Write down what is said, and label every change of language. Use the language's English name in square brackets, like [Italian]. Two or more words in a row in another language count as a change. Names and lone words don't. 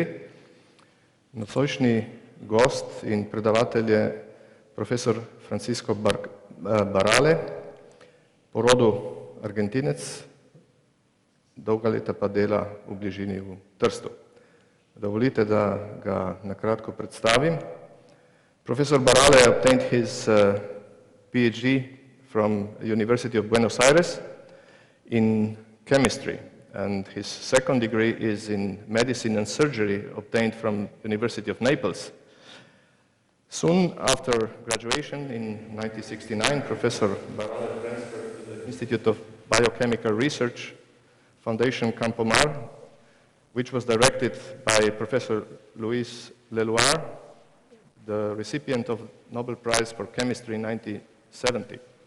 [Slovenian] Nocojšnji gost in predavatelj je profesor Francisco Baralle, po rodu Argentinec, dolga leta pa dela v bližini v Trstu. Dovolite, da ga nakratko predstavim. [English] Professor Baralle obtained his PhD from University of Buenos Aires in chemistry, and his second degree is in medicine and surgery obtained from University of Naples. Soon after graduation in 1969, Professor Baralle transferred to the Institute of Biochemical Research, Foundation Campo Mar, which was directed by Professor Luis Leloir, the recipient of Nobel Prize for Chemistry in 1970.